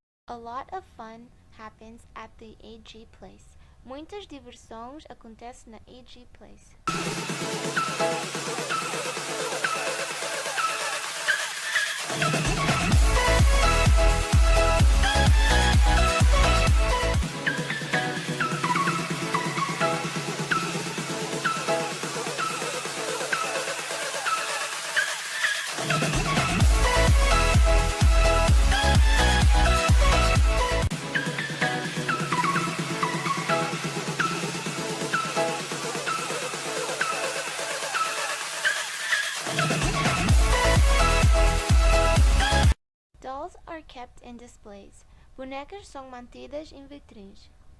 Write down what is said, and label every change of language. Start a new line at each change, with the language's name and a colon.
English: A lot of fun happens at the AG Place.
Portuguese: Muitas diversões acontecem na AG Place.
English: Dolls are kept in displays.
Portuguese: Bonecas são mantidas em vitrines.